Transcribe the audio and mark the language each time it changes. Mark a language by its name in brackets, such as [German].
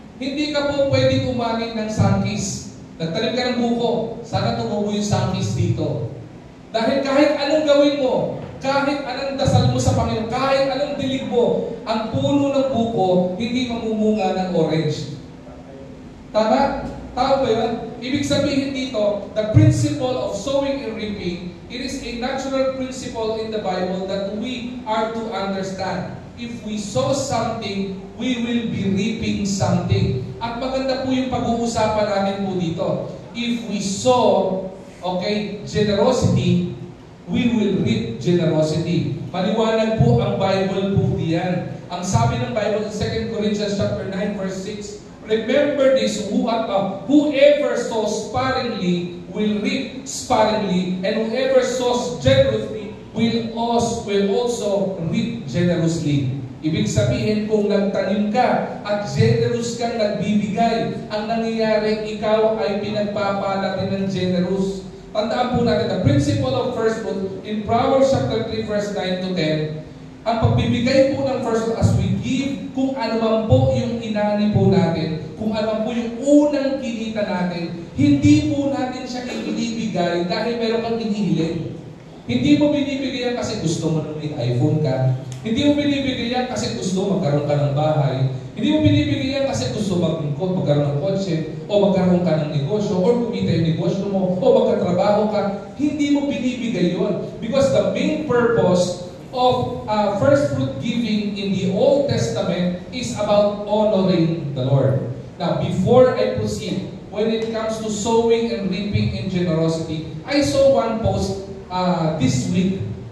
[Filipino] Hindi ka po pwedeng kumari ng sangkis. Nagtanim ka ng buko, sana tumubo yung sangkis dito. Dahil kahit anong gawin mo, kahit anong dasal mo sa Panginoon, kahit anong dilig mo, ang puno ng buko, hindi mamumunga ng orange. Tama? Tama ba yun? Ibig sabihin dito, [English] the principle of sowing and reaping, it is a natural principle in the Bible that we are to understand. If we sow something, we will be reaping something. [Filipino] At maganda po yung pag-uusapan natin po dito. [English] If we sow, okay, generosity, we will reap generosity. [Filipino] Maliwanag po ang Bible po diyan. Ang sabi ng Bible in 2 Corinthians chapter 9 verse 6, [English] remember this, whoever sows sparingly will reap sparingly, and whoever sows generously will also reap generously. [Filipino] Ibig sabihin, kung nagtanim ka at generous kang nagbibigay, ang nangyayari, ikaw ay pinagpapala rin ng generous. Tandaan po natin, [English] the principle of first fruit in Proverbs chapter 3 verse 9 to 10, [Filipino] ang pagbibigay po ng first fruit as we give, kung ano man po yung inani po natin, kung ano man po yung unang kinita natin, hindi po natin siya ibinibigay dahil meron kang inihiling. Hindi mo binibigay yan kasi gusto mo nung may iPhone ka. Hindi mo binibigay yan kasi gusto magkaroon ka ng bahay. Hindi mo binibigay yan kasi gusto magkaroon ng kotse, o magkaroon ka ng negosyo, or kumita yung negosyo mo, o magkatrabaho ka. Hindi mo binibigay yon. [English] Because the main purpose of first fruit giving in the Old Testament is about honoring the Lord. Now, before I proceed, when it comes to sowing and reaping in generosity, I saw one post this week.